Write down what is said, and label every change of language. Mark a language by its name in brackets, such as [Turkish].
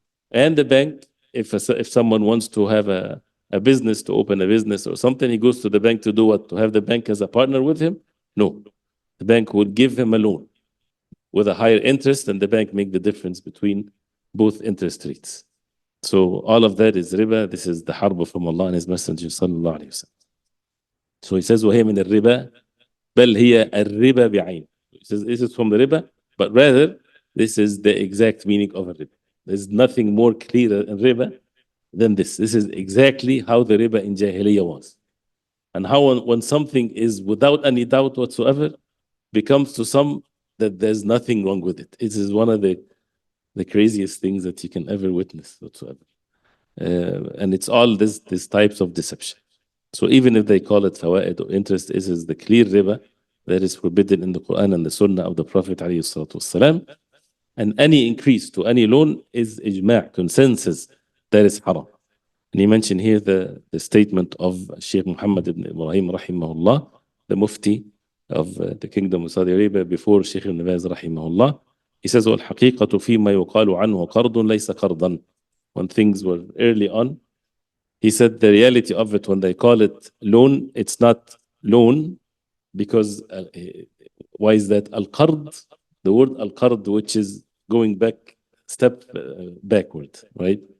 [English] And the bank, if someone wants to have a business, to open a business or something, he goes to the bank to do what? To have the bank as a partner with him? No. The bank will give him a loan with a higher interest, and the bank make the difference between both interest rates. So all of that is riba. This is the harb from Allah and His Messenger sallallahu alayhi wa sallam. [Arabic] So he says, وَهِيَ مِنَ الرِّبَى بَلْ هِيَ الرِّبَى بِعَيْنِ. [English] He says, this is from the riba, but rather, this is the exact meaning of a riba. There's nothing more clear in riba than this. This is exactly how the riba in Jahiliyyah was. And how when something is without any doubt whatsoever, becomes to some that there's nothing wrong with it. It is one of the craziest things that you can ever witness whatsoever. And it's all these types of deception. So even if they call it fawaid or interest, this is the clear riba that is forbidden in the Quran and the Sunnah of the Prophet ﷺ. And any increase to any loan is ijma', consensus, that is haram. And he mentioned here the statement of Sheikh Muhammad ibn Ibrahim rahimahullah, the Mufti of the Kingdom of Saudi Arabia before Sheikh ibn Baz rahimahullah. [Arabic] He says, وَالْحَقِيقَةُ فِيمَا يُقَالُ عَنْهُ قَرْضٌ لَيْسَ قَرْضًا. [English] When things were early on, he said the reality of it, when they call it loan, it's not loan, because why is that? Al-qard, the word al-qard, which is going back, step backward, right?